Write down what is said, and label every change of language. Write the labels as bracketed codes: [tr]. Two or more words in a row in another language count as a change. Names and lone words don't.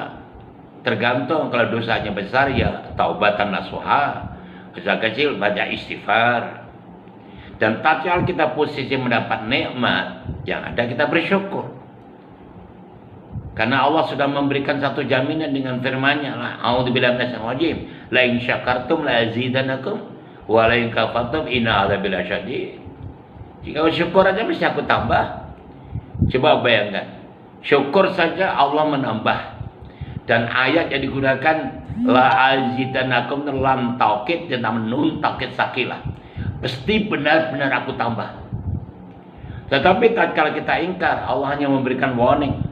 [id] Tergantung, kalau dosanya besar ya [ar] توبة نصوحا, [id] dosa kecil baca istighfar. Dan tatkala kita posisi mendapat nikmat, yang ada kita bersyukur. Karena Allah sudah memberikan satu jaminan dengan firman-Nya, [ar] أعوذ بالله من الشيطان الرجيم, لئن شكرتم لأزيدنكم ولئن كفرتم إن عذابي لشديد. [id] Jika bersyukur aja mesti aku tambah. Coba bayangkan, syukur saja Allah menambah. Dan ayat yang digunakan [ar] لأزيدنكم لام توكيد [id] dan [ar] نون توكيد ثقيلة. [id] Pasti benar-benar aku tambah. Tetapi tatkala kita ingkar, Allah hanya memberikan warning.